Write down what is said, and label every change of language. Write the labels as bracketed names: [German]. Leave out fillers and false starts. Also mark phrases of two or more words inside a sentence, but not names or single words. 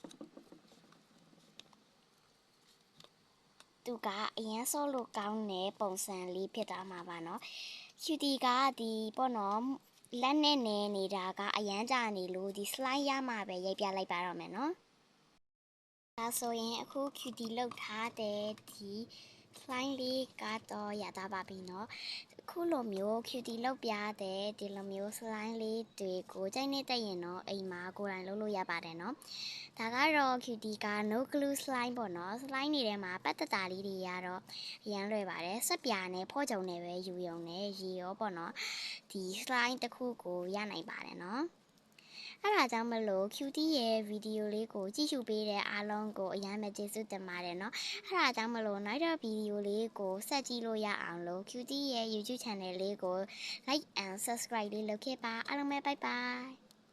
[Burmese] သူကအရင်ဆော့လို့ကောင်းတဲ့ပုံစံလေးဖြစ်သွားမှာပါနော်cutie ကဒီပေါ့နော်လက်နဲ့နေနေတာကအရန်ကြာနေလို့ဒီ slide ရမှာပဲရိုက်ပြလိုက်ပါတော့မယ်နော်ဒါဆိုရင် အခု cutie လောက်ထားတဲ့ဒီ slide လေးကတော့ရတာပါပြီနော်ခုလိုမျိုး cutie လောက်ပြတဲ့ဒီလိုမျိုး slide လေးတွေကိုကြိုက်နေတဲ့ရင်တော့အိမ်မှာ ကိုယ်တိုင်လုပ်လို့ရပါတယ်နော်ဒါကတော့ cutie က [English] no glue slime [Burmese] ပေါ့နော် slime တွေထဲမှာပတ်တတာလေးတွေရတော့အရန်လွယ်ပါတယ်ဆက်ပြာနဲ့ဖော့ကြုံနဲ့ပဲယူရုံနဲ့ရေရောပေါ့နော်ဒီ slime တစ်ခုကိုရနိုင်ပါတယ်နော်အဲ့ဒါကြောင့်မလို့ cutie ရဲ့ဗီဒီယိုလေးကိုကြည့်ရှုပေးတဲ့အားလုံးကိုအရန်ပဲကျေးဇူးတင်ပါတယ်เนาะအဲ့ဒါကြောင့်မလို့နောက်တော့ဗီဒီယိုလေးကိုဆက်ကြည့်လို့ရအောင်လို့ cutie ရဲ့ YouTube channel လေးကို [English] like and subscribe [Burmese] လေးလုပ်ခဲ့ပါအားလုံးပဲ [English] bye bye